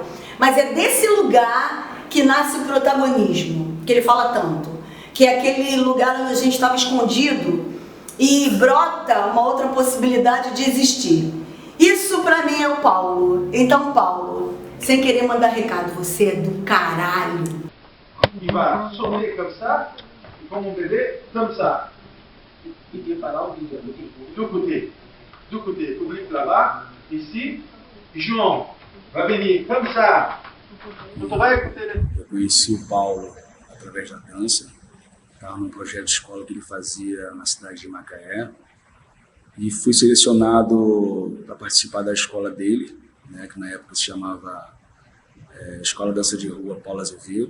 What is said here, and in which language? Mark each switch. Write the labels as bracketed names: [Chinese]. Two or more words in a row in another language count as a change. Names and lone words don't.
[Portuguese] Mas é desse lugar que nasce o protagonismo, que ele fala tanto, que é aquele lugar onde a gente estava escondido e brota uma outra possibilidade de existir. Isso pra mim é o Paulo. Então, Paulo, sem querer mandar recado, você é do caralho. [French] Il va sauter comme ça, comme mon bébé, comme ça. Il tient par là, du côté, oblique là-bas, ici, João, vai venir comme ça. Tu vai écouter. [Portuguese] Eu conheci o Paulo através da dança, estava num projeto de escola que ele fazia na cidade de Macaé, e fui selecionado para participar da escola dele, né, que na época se chamava Escola Dança de Rua Paulo Azevedo.